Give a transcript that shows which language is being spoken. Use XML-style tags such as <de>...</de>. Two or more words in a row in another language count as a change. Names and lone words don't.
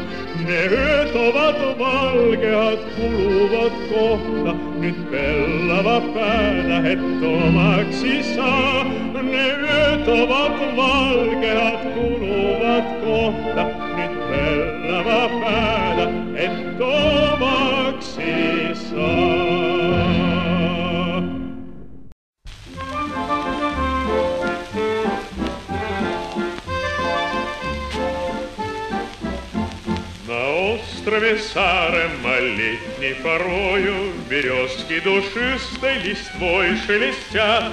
<fi>Ne yöt ovat valkeat, kuluvat kohta, nyt pellava päätä hettomaksi saa. Ne yöt ovat valkeat, kuluvat kohta, nyt pellava päätä hettomaksi saa.</fi> <ru>острове Саарема летней порою березки душистой листвой шелестят.</ru>